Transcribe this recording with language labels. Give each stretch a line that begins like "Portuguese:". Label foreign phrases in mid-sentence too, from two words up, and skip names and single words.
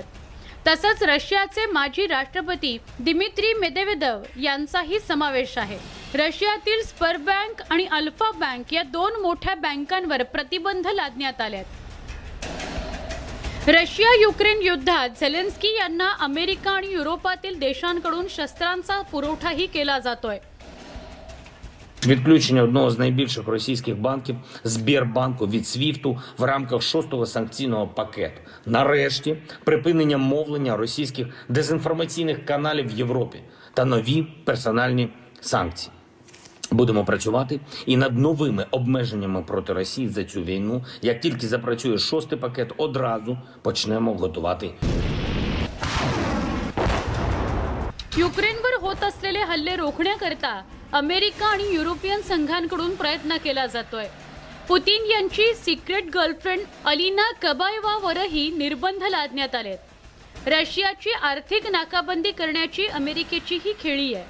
Marathi: तसंच रशियाचे माजी राष्ट्रपती दिमित्री मेदवेदेव यांचाही समावेश आहे. रशियातील स्बरबँक आणि अल्फा बँक या 2 मोठ्या बँकांवर प्रतिबंध लादण्यात आले. रशिया युक्रेन युद्धात झेलेन्स्की यांना अमेरिका आणि युरोपातील देशांकडून शस्त्रांचा पुरवठाही केला जातोय.
Ukrainian: Відключення одного з найбільших російських банків Сбербанку від СВІФТу в рамках 6-го санкційного пакету. Нарешті припинення мовлення російських дезінформаційних каналів в Європі та нові персональні санкції. Будемо працювати і над новими обмеженнями проти Росії за цю війну. Як тільки запрацює 6-й пакет, одразу почнемо готувати.
Marathi: युक्रेनवर होत असलेले हल्ले रोखण्याकरता अमेरिका आणि युरोपियन संघांकडून प्रयत्न केला जातोय. पुतीन यांची
English: secret girlfriend
Marathi: अलिना कबायवावरही निर्बंध लादण्यात आलेत. रशियाची आर्थिक नाकाबंदी करण्याची अमेरिकेची ही खेळी आहे.